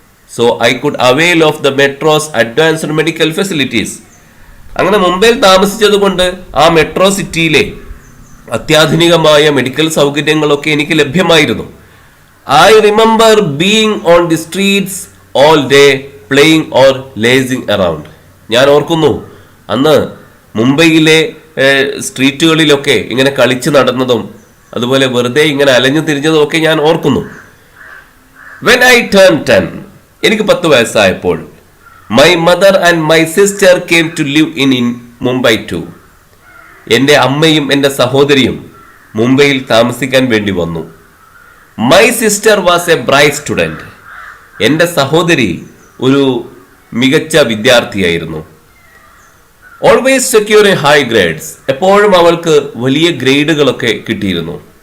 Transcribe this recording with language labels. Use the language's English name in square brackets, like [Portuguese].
[English] so I could avail of the metros advanced medical facilities, [Malayalam] അങ്ങനെ മുംബൈയിൽ താമസിച്ചത് കൊണ്ട് ആ മെട്രോ സിറ്റിയിലെ അത്യാധുനികമായ മെഡിക്കൽ സൗകര്യങ്ങളൊക്കെ എനിക്ക് ലഭ്യമായിരുന്നു. [English] I remember being on the streets all day playing or lazing around. [Malayalam] ഞാൻ ഓർക്കുന്നു അന്ന് മുംബൈയിലെ സ്ട്രീറ്റുകളിലൊക്കെ ഇങ്ങനെ കളിച്ച് നടന്നതും അതുപോലെ വെറുതെ ഇങ്ങനെ അലഞ്ഞു തിരിഞ്ഞതും ഒക്കെ ഞാൻ ഓർക്കുന്നു. [English] When I turned 10, [Malayalam] എനിക്ക് 10 വയസ്സായപ്പോൾ, [English] my mother and my sister came to live in Mumbai too. [Malayalam] എൻ്റെ അമ്മയും എൻ്റെ സഹോദരിയും മുംബൈയിൽ താമസിക്കാൻ വേണ്ടി വന്നു. [English] my sister was a bright student, [Malayalam] എൻ്റെ സഹോദരി ഒരു മികച്ച വിദ്യാർത്ഥിയായിരുന്നു. [English] always secure a high grades, [Malayalam] എപ്പോഴും അവൾക്ക് വലിയ ഗ്രേഡുകളൊക്കെ കിട്ടിയിരുന്നു.